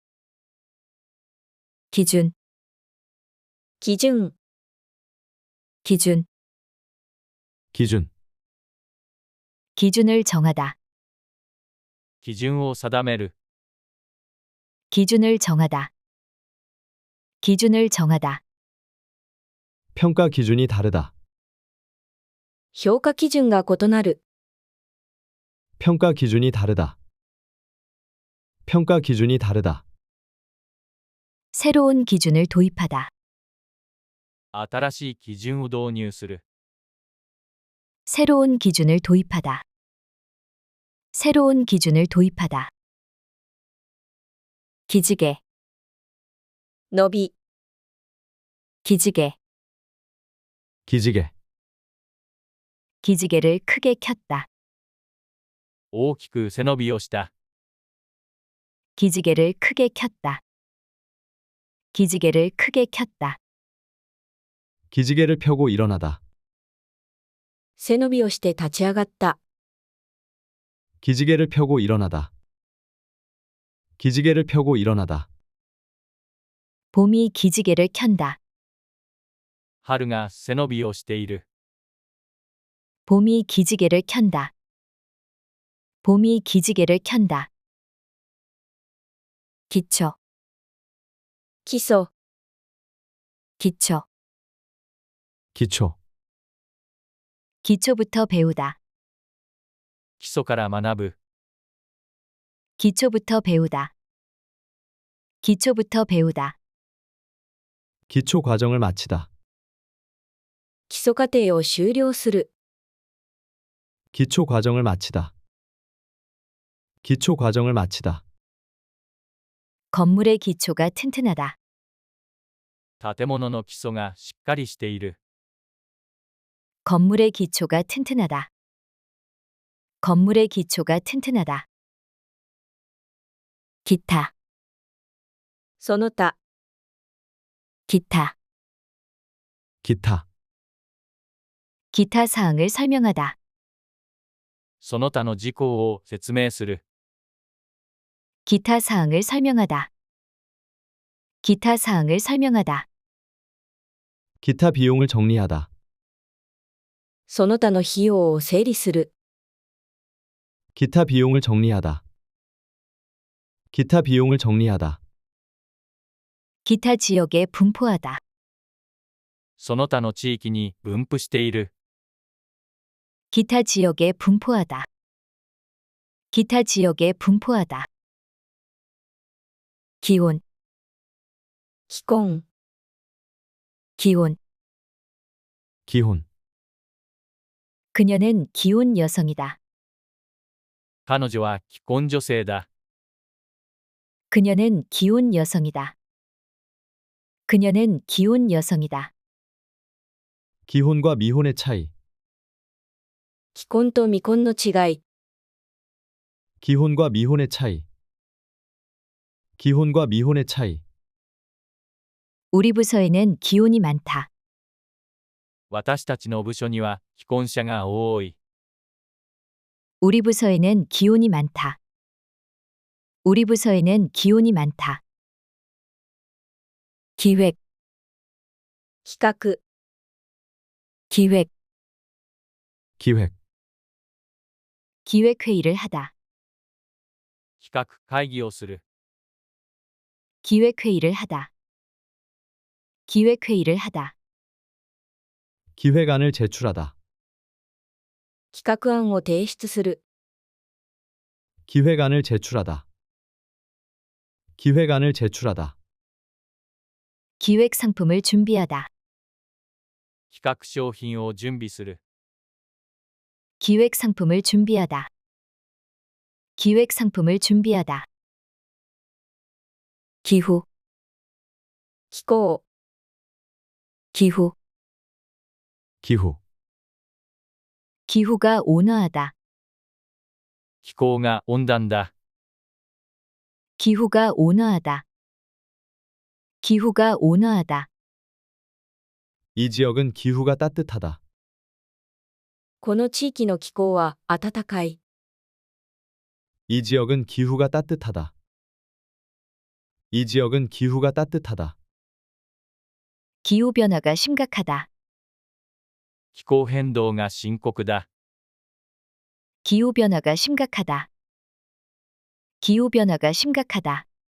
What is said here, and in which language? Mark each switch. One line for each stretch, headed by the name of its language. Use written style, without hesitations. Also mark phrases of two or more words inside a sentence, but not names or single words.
Korean: 기준,
Japanese: 基準、
Korean: 기준, 기준, 기준을 정하다.
Japanese: 基準を定める。
Korean: 기준을 정하다. 기준을 정하다. 평가 기준이 다르다.
Japanese: 評価基準が異なる。
Korean: 평가 기준이 다르다. 평가 기준이 다르다. 새로운 기준을 도입하다.
Japanese: 新しい基準を導入する。
Korean: 새로운 기준을 도입하다. 새로운 기준을 도입하다. 기지개,
Japanese: 伸び、
Korean: 기지개, 기지개, 기지개를 크게 켰다.
Japanese: 大きく背伸びをした。
Korean: 기지개를 크게 켰다. 기지개를 크게 켰다. 기지개를 펴고 일어나다.
Japanese: 背伸びをして立ち上がった。
Korean: 기지개를 펴고 일어나다. 기지개를 펴고 일어나다. 봄이 기지개를 켠다.
Japanese: 春が背伸びをしている。
Korean: 봄이 기지개를 켠다. 봄이 기지개를 켠다. 기초,
Japanese: 基礎、
Korean: 기초, 기초, 기초부터 배우다.
Japanese: 基礎から学ぶ。
Korean: 기초부터 배우다. 기초부터 배우다. 기초 과정을 마치다.
Japanese: 基礎課程を修了する。
Korean: 기초 과정을 마치다. 기초 과정을 마치다. 건물의 기초가 튼튼하다.
Japanese: 建物の基礎がしっかりしている。
Korean: 건물의 기초가 튼튼하다. 건물의 기초가 튼튼하다. 기타,
Japanese: その他、
Korean: 기타, 기타, 기타 사항을 설명하다.
Japanese: その他の事項を説明する。
Korean: 기타 사항을 설명하다. 기타 사항을 설명하다. 기타 비용을 정리하다.
Japanese: その他の費用を整理する。
Korean: 기타 비용을 정리하다. 기타 비용을 정리하다. 기타 지역에 분포하다.
Japanese: その他の地域に分布している。
Korean: 기타 지역에 분포하다. 기타 지역에 분포하다. 기혼,
Japanese: 既婚、
Korean: 기혼. 기혼. 그녀는 기혼 여성이다.
Japanese: 彼女は既婚女性だ。
Korean: 그녀는 기혼 여성이다. 그녀는 기혼 여성이다. 기혼과 미혼의 차이.
Japanese: 既婚と未婚の違い。
Korean: 기혼과 미혼의 차이. 기혼과 미혼의 차이. 우리 부서에는 기혼이 많다.
Japanese: 私たちの部署には既婚者が多い。
Korean: 우리 부서에는 기혼이 많다. 우리 부서에는 기혼이 많다. 기획,
Japanese: 企画、
Korean: 기획, 기획. 기획회의를 하다.
Japanese: 企画会議をする。
Korean: 기획회의를 하다. 기획회의를 하다. 기획안을 제출하다.
Japanese: 企画案を提出する。
Korean: 기획안을 제출하다. 기획안을 제출하다. 기획 상품을 준비하다.
Japanese: 企画商品を準備する。
Korean: 기획 상품을 준비하다. 기획 상품을 준비하다. 기후,
Japanese: 気候、
Korean: 기후. 기후. 기후가 온화하다.
Japanese: 気候が温暖だ。
Korean: 기후가 온화하다. 기후가 온화하다. 이 지역은 기후가 따뜻하다.
Japanese: この地域の気候は暖かい。
Korean: 이 지역은 기후가 따뜻하다. 이 지역은 기후가 따뜻하다. 기후변화가 심각하다.
Japanese: 気候変動が深刻だ。
Korean: 기후변화가 심각하다. 기후변화가 심각하다.